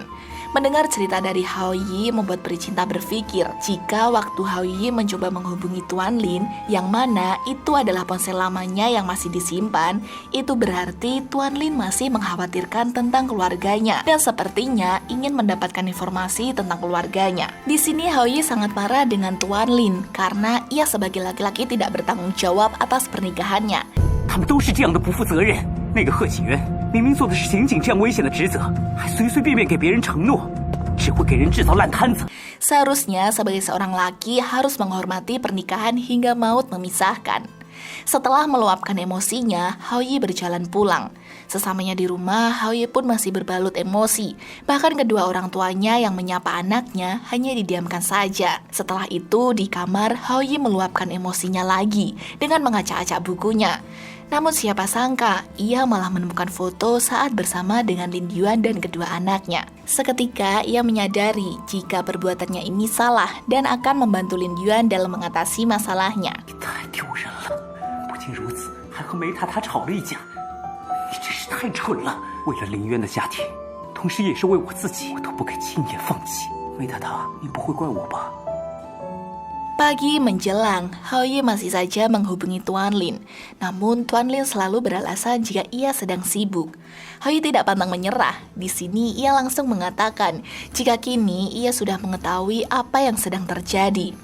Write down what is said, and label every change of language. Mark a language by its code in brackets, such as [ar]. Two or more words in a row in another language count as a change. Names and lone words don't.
[id] Mendengar cerita dari Haoyi membuat Pri Cinta berpikir jika waktu Haoyi mencoba menghubungi Tuan Lin, yang mana itu adalah ponsel lamanya yang masih disimpan, itu berarti Tuan Lin masih mengkhawatirkan tentang keluarganya dan sepertinya ingin mendapatkan informasi tentang keluarganya. Di sini Haoyi sangat marah dengan Tuan Lin karena ia sebagai laki-laki tidak bertanggung jawab atas pernikahannya. [zh] 他们都是这样的不负责任。那个贺启源明明做的是刑警这样危险的职责，还随随便便给别人承诺，只会给人制造烂摊子。 [id] Seharusnya sebagai seorang laki harus menghormati pernikahan hingga maut memisahkan. Setelah meluapkan emosinya, Haoyi berjalan pulang. Sesamanya di rumah, Haoyi pun masih berbalut emosi. Bahkan kedua orang tuanya yang menyapa anaknya hanya didiamkan saja. Setelah itu, di kamar, Haoyi meluapkan emosinya lagi dengan mengacak-acak bukunya. Namun siapa sangka, ia malah menemukan foto saat bersama dengan Lin Yuan dan kedua anaknya. Seketika ia menyadari jika perbuatannya ini salah dan akan membantu Lin Yuan dalam mengatasi masalahnya. [zh] 太丢人了！不仅如此，还和梅塔塔吵了一架。你真是太蠢了！为了林渊的家庭，同时也是为我自己，我都不该轻言放弃。梅太太，你不会怪我吧？ [id] Pagi menjelang, Haoyi masih saja menghubungi Tuan Lin. Namun Tuan Lin selalu beralasan jika ia sedang sibuk. Haoyi tidak pantang menyerah. Di sini ia langsung mengatakan jika kini ia sudah mengetahui apa yang sedang terjadi.